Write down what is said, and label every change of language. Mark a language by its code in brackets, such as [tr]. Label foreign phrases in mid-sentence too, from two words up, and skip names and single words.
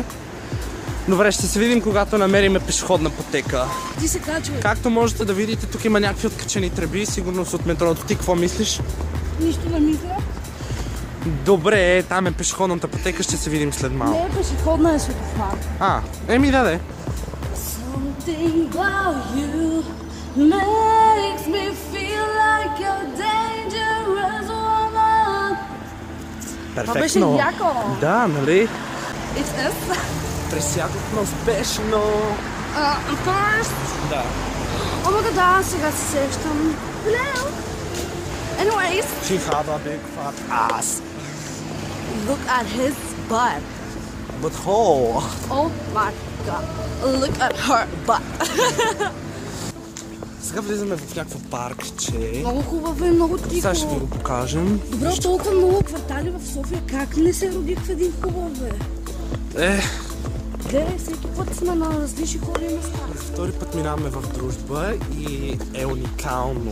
[bg] Добре, ще се видим, когато намерим пешеходна пътека. Ти се качвай. Както можете да видите, тук има някакви откачени тръби, сигурно са от метрото. Ти какво мислиш? Нищо не мисля. Добре, там е пешеходната пътека, ще се видим след малко. Не е пешеходна, е светофар. Еми да. [en] Something about you makes me feel like you're dangerous woman. [bg] Това беше яко. Да, нали? [en] It's us. [bg] Пресякохме успешно. [en] First. [bg] Да. Омага да, сега се сещам. [en] Hello. Anyways. She had a big fat ass. Look at his butt. But oh. Oh my god. Look at her butt. [bg] Сега влизаме в някакво паркче. Много хубаво и много тихо. Сега ще ви го покажем. Добре, толкова много квартали в София. Как не се родих в един хубав, бе? Гледай, всеки път сме на различни хора и места. Втори път минаваме в Дружба и е уникално.